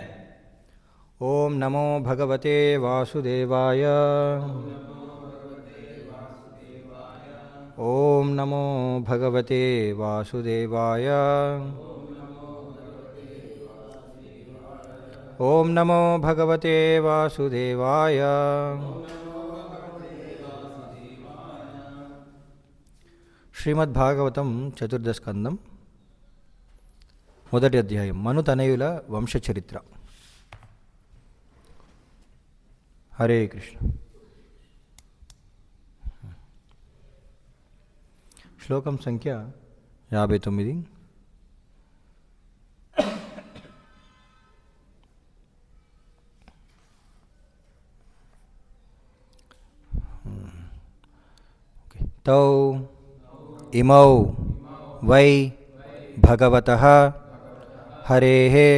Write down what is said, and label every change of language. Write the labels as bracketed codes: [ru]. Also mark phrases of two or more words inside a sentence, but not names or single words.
[sa] ओम नमो भगवते वासुदेवाय। ओम नमो भगवते वासुदेवाय। ओम नमो भगवते वासुदेवाय। [te] శ్రీమద్భాగవతం చతుర్దశస్కందం మొదటి అధ్యాయం మనుతనయుల వంశచరిత్ర. హరే కృష్ణ. శ్లోకం సంఖ్య 59. [sa] तौ इमौ वै भगवतः हरेः